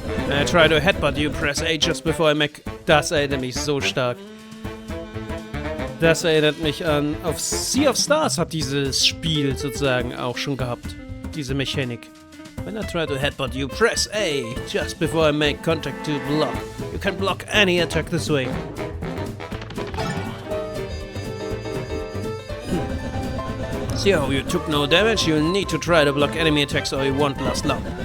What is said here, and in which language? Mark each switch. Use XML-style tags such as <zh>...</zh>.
<en>I try to headbutt you, press A just before I make...</en> <de>Das erinnert mich so stark. Das erinnert mich an... Auf Sea of Stars hat dieses Spiel sozusagen auch schon gehabt. Diese Mechanik.</de> <en>When I try to headbutt you, press A just before I make contact to block. You can block any attack this way. So, you took no damage, you need to try to block enemy attacks or you won't last long.</en>